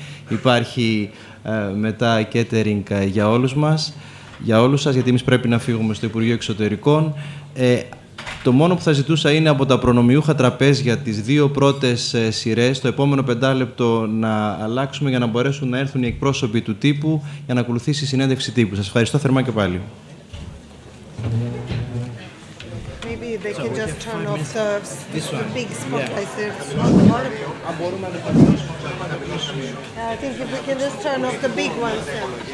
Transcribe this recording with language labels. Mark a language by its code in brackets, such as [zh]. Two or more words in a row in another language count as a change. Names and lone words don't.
[el] Υπάρχει μετά catering για όλους μας, για όλους σας, γιατί εμείς πρέπει να φύγουμε στο Υπουργείο Εξωτερικών. Το μόνο που θα ζητούσα είναι από τα προνομιούχα τραπέζια τις δύο πρώτες σειρές, το επόμενο 5 λεπτό να αλλάξουμε για να μπορέσουν να έρθουν οι εκπρόσωποι του τύπου για να ακολουθήσει η συνέντευξη τύπου. Σας ευχαριστώ θερμά και πάλι. [en] Maybe they can just turn off the big spotlights there. I think if we can just turn off the big ones then.